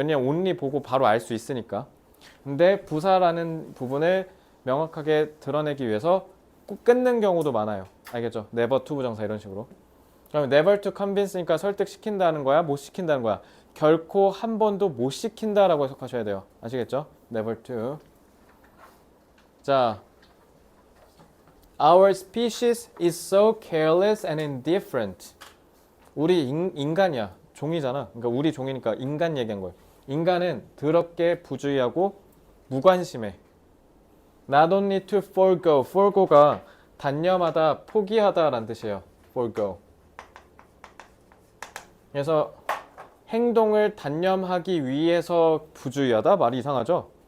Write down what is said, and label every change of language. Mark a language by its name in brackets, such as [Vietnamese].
[Korean] 왜냐면 only 보고 바로 알 수 있으니까. 근데 부사라는 부분을 명확하게 드러내기 위해서 꼭 끊는 경우도 많아요. 알겠죠? never to 부정사 이런 식으로. 그러면 [English] never to convince [Korean] 니까 설득시킨다는 거야? 못 시킨다는 거야? 결코 한 번도 못 시킨다라고 해석하셔야 돼요. 아시겠죠? never to. [English] 자, Our species is so careless and indifferent. [Korean] 우리 인간이야. 종이잖아. 그러니까 우리 종이니까 인간 얘기한 거예요. 인간은 더럽게 부주의하고 무관심해. [English] Not only to forgo. [Korean] forgo가 단념하다, 포기하다라는 뜻이에요. [English] forgo. [Korean] 그래서 행동을 단념하기 위해서 부주의하다? 말이 이상하죠?